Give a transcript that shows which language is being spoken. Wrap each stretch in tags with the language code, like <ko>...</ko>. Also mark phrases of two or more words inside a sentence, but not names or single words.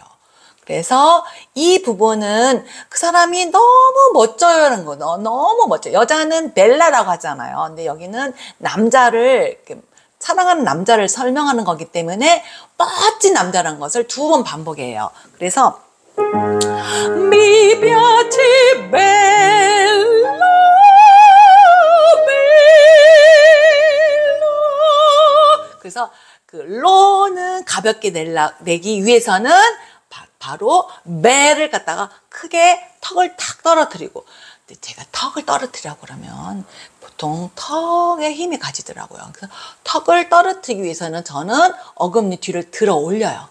<ko>그래서 이 부분은 그 사람이 너무 멋져요라는 거, 너무 멋져. 여자는 벨라라고 하잖아요. 근데 여기는 남자를 사랑하는 남자를 설명하는 거기 때문에 멋진 남자라는 것을 2번 반복해요.</ko> <it>그래서 Mi piace bello, bello.</it> <ko>그래서 그 로는 가볍게 내기 위해서는 바로 매를 갖다가 크게 턱을 탁 떨어뜨리고, 근데 제가 턱을 떨어뜨리라고 그러면 보통 턱에 힘이 가지더라고요. 그래서 턱을 떨어뜨리기 위해서는 저는 어금니 뒤를 들어 올려요.</ko>